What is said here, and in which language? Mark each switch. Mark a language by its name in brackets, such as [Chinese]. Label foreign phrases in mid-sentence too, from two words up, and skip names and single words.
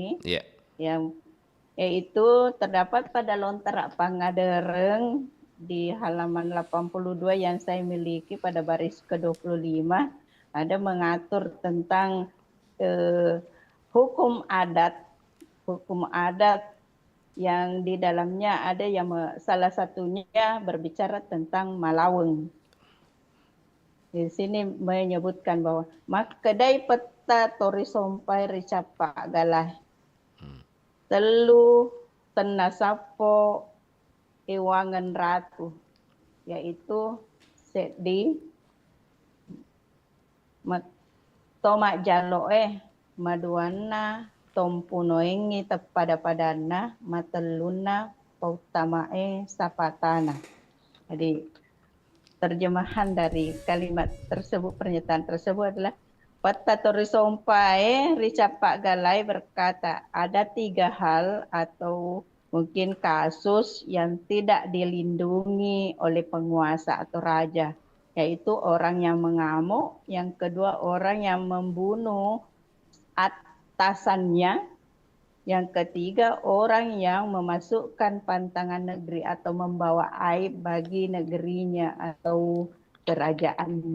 [Indonesian] Yang yaitu terdapat pada lontara Pangandaran di halaman 82 yang saya miliki pada baris ke-25, ada mengatur tentang hukum adat yang di dalamnya ada yang salah satunya berbicara tentang Malaweng. [Buginese] Di sini menyebutkan bahwa makedai peta tori sompai ricapa galah telu tenasapo ewangan ratu, yaitu di tomak jaloe maduana tompunoengi tepada padana mateluna pautamae sapatana. [Indonesian] Jadi terjemahan dari kalimat tersebut, pernyataan tersebut adalah Peta Torisompai Ricapak Galai berkata ada 3 hal atau mungkin kasus yang tidak dilindungi oleh penguasa atau raja, yaitu orang yang mengamuk, yang kedua orang yang membunuh atasannya, yang ketiga orang yang memasukkan pantangan negeri atau membawa aib bagi negerinya atau kerajaannya.